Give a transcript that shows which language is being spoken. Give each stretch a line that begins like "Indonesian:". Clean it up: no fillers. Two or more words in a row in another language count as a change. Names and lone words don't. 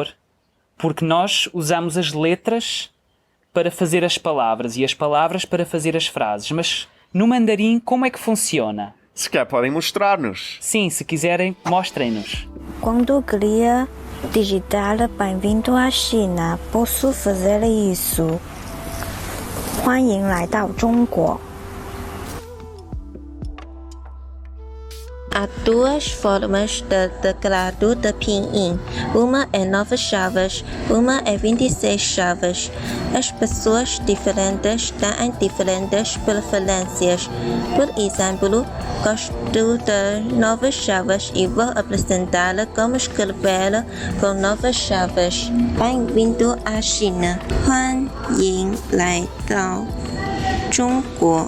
Portuguese: Porque nós usamos as letras para fazer as palavras e as palavras para fazer as frases. Mas no mandarim, como é que funciona? Se calhar podem mostrar-nos. Sim, se quiserem, mostrem-nos. Quando queria digitar bem-vindo à China, posso fazer isso.
Chinese: 欢迎来到中国.
Portuguese: Há duas formas de teclado de pinyin. Uma é 9 chaves, uma é 26 chaves. As pessoas diferentes têm diferentes preferências. Por exemplo, gosto de 9 chaves e vou apresentar como escrever com 9 chaves. Bem-vindo à China.
Chinese: 欢迎来到中国.